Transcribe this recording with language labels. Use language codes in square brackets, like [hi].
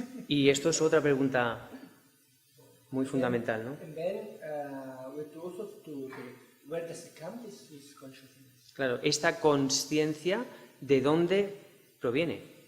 [es] Y esto es otra pregunta muy fundamental, ¿no? [en] And then we have to also to where does it come, this consciousness? [es] Claro, esta consciencia, ¿de dónde proviene?